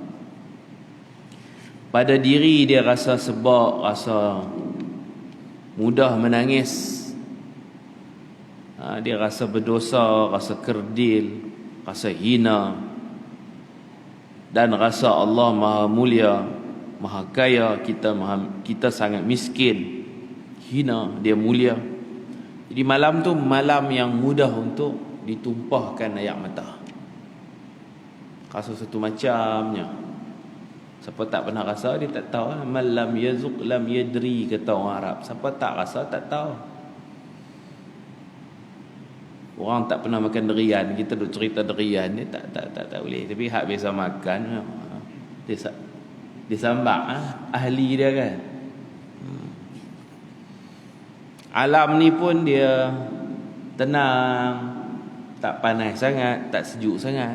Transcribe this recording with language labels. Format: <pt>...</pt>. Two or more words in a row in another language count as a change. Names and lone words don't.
<ms>Pada diri dia rasa sebab, rasa mudah menangis, dia rasa berdosa, rasa kerdil, rasa hina, dan rasa Allah maha mulia, maha kaya, kita sangat miskin, hina, dia mulia. Jadi malam tu malam yang mudah untuk ditumpahkan air mata. Rasa satu macamnya. Siapa tak pernah rasa, dia tak tahu.</ms> <ar>مَنْ لَمْ يَذُقْ لَمْ يَدْرِ,</ar> <ms>kata orang Arab. Siapa tak rasa, tak tahu. Orang tak pernah makan durian, kita duk cerita durian, dia tak boleh. Tapi hak biasa makan, dia sambak, ahli dia kan. Alam ni pun dia tenang, tak panas sangat, tak sejuk sangat.</ms>